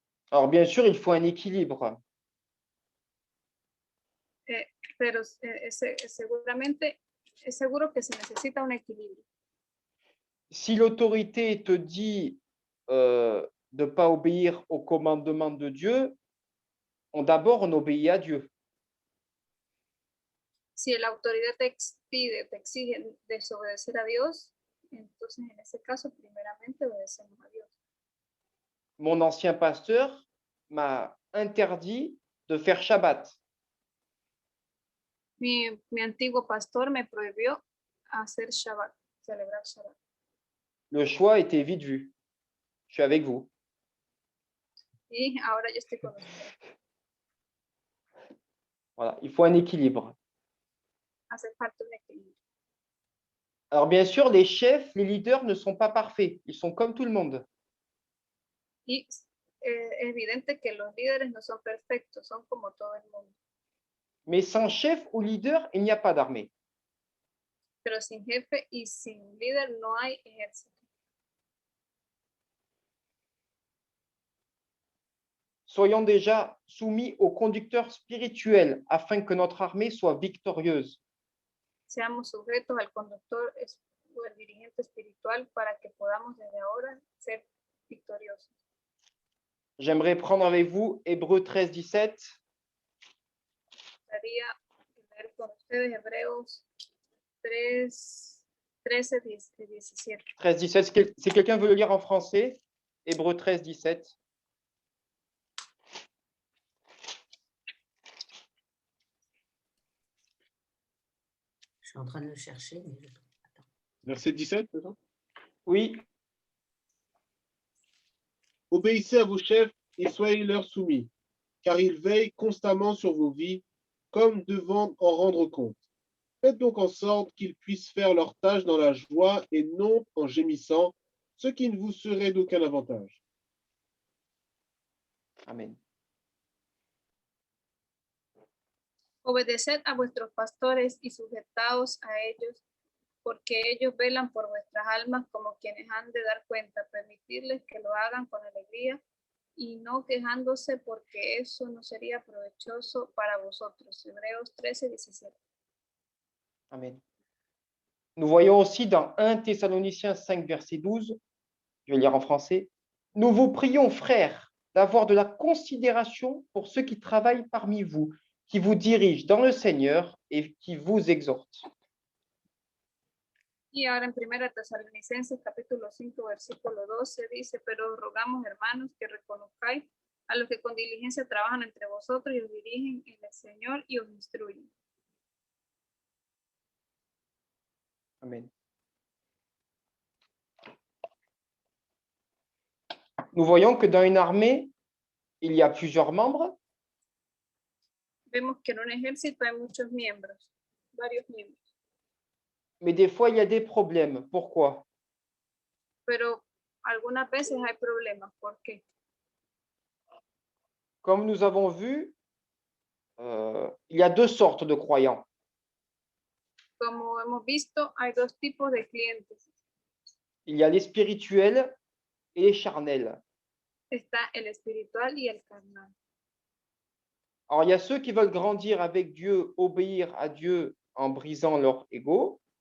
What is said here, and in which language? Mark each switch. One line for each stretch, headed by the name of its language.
French: Alors bien sûr, il faut un équilibre.
Spanish: Pero seguramente es seguro que se necesita un equilibrio.
French: Si l'autorité te dit de ne pas obéir au commandement de Dieu, d'abord on obéit à Dieu.
Spanish: Si la autoridad te exige desobedecer a Dios, entonces en ese caso primeramente obedecemos a Dios.
French: Mon ancien pasteur m'a interdit de faire Shabbat.
Spanish: Mi antiguo pastor me prohibió hacer Shabbat, celebrar Shabbat.
French: Le choix était vite vu. Je suis avec vous.
Spanish: Y ahora yo estoy con ustedes.
French: Voilà, il faut un équilibre.
Spanish: Hace falta un equilibrio.
French: Alors bien sûr, les chefs, les leaders ne sont pas parfaits. Ils sont comme tout le monde.
Spanish: Y es evidente que los líderes no son perfectos, son como todo el mundo.
French: Mais sans chef ou leader, il n'y a pas d'armée.
Spanish: Pero sin jefe y sin líder no hay ejército.
French: Soyons déjà soumis au conducteur spirituel afin que notre armée soit victorieuse.
Spanish: Seamos sujetos al conductor o al dirigente espiritual para que podamos desde ahora ser victoriosos.
French: J'aimerais prendre avec vous Hébreux 13, 17.
Spanish: Gustaría leer con ustedes Hebreos 3, 13, 17. 13, 17.
French: Si quelqu'un veut le lire en français, Hébreux 13, 17. Je suis en train de le chercher, mais je... Attends. Verset 17, c'est ça? Oui, Obéissez à vos chefs et soyez-leur soumis, car ils veillent constamment sur vos vies, comme devant en rendre compte. Faites donc en sorte qu'ils puissent faire leur tâche dans la joie et non en gémissant, ce qui ne vous serait d'aucun avantage. amen.
Spanish: Obedeced a vuestros pastores y sujetaos a ellos, porque ellos velan por vuestras almas como quienes han de dar cuenta. Permitirles que lo hagan con alegría y no quejándose, porque eso no sería provechoso para vosotros. Hebreos 13, 17. Amen.
French: Nous voyons aussi dans 1 Thessaloniciens 5, verset 12, je vais lire en français, nous vous prions, frères, d'avoir de la considération pour ceux qui travaillent parmi vous, qui vous dirigent dans le Seigneur et qui vous exhortent.
Spanish: Y ahora en 1 Tesalonicenses capítulo 5 versículo 12 dice, pero os rogamos, hermanos, que reconozcáis a los que con diligencia trabajan entre vosotros y os dirigen en el Señor y os instruyen. Amen.
French: Nous voyons que dans une armée, il y a plusieurs membres,
Spanish: Vemos que en un ejército hay muchos miembros, varios miembros,
French: mais des fois, il y a des problèmes. Pourquoi?
Spanish: pero algunas veces hay problemas. ¿Por qué?
French: Comme nous avons vu, il y a deux sortes de croyants.
Spanish: Como hemos visto, hay dos tipos de clientes.
French: Il y a les spirituels et les charnels.
Spanish: Está el espiritual y el carnal.
French: Alors, il y a ceux qui veulent grandir avec Dieu, obéir à Dieu en brisant leur ego.